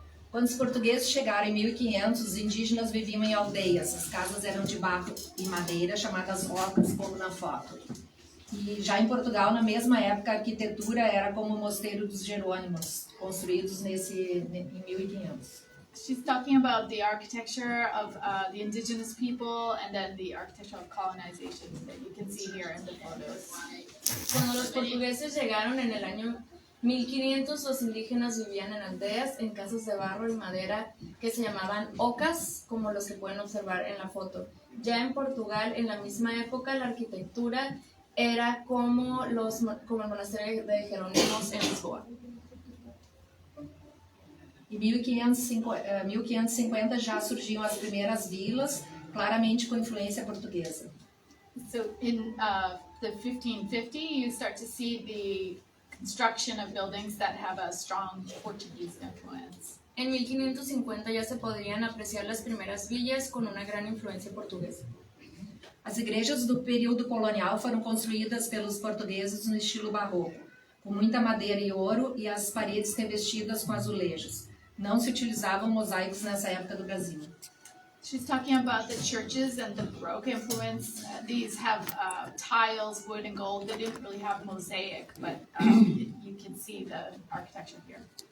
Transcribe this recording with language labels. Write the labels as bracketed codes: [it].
[pt] Quando os portugueses chegaram em 1500, os indígenas viviam em aldeias. As casas eram de barro e madeira, chamadas ocas, como na foto. E já em Portugal, na mesma época, a arquitetura era como o Mosteiro dos Jerônimos, construídos em 1500. [en] She's talking about the architecture of the indigenous people and then the architecture of colonization that you can see here in the photos. [es] Cuando los portugueses llegaron en el año 1500, los indígenas vivían en aldeas, en casas de barro y madera que se llamaban ocas, como los que pueden observar en la foto. Ya en Portugal, en la misma época, la arquitectura era como el monasterio de Jerónimos en Lisboa. [pt] Em 1550 já surgiam as primeiras vilas, claramente com influência portuguesa. [en] So in the 1550, you start to see the construction of buildings that have a strong Portuguese influence. [es] En 1550 ya se podrían apreciar las primeras villas con una gran influencia portuguesa. [pt] As igrejas do período colonial foram construídas pelos portugueses no estilo barroco, com muita madeira e ouro e as paredes revestidas com azulejos. Não se utilizavam mosaicos nessa época do Brasil. [en] She's talking about the churches and the Baroque influence. These have tiles, wood and gold. They didn't really have mosaic, but you can see the architecture here.